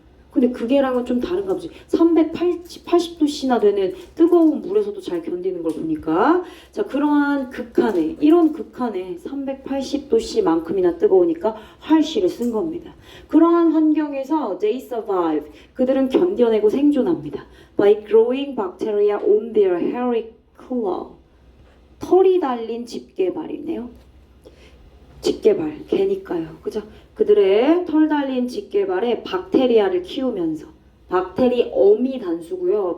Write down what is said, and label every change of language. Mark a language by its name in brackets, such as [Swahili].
[Korean] 근데 그게랑은 좀 다른가 보지. 380도씨나 되는 뜨거운 물에서도 잘 견디는 걸 보니까. 자, 그러한 극한에, 이런 극한에 380도씨만큼이나 뜨거우니까 harsh를 쓴 겁니다. 그러한 환경에서 [English] they survive. [Korean] 그들은 견뎌내고 생존합니다. [English] By growing bacteria on their hairy claw. [Korean] 털이 달린 집게발이네요. 집게발, 개니까요. 그죠? 그들의 털 달린 집게발에 박테리아를 키우면서 박테리엄이 단수고요.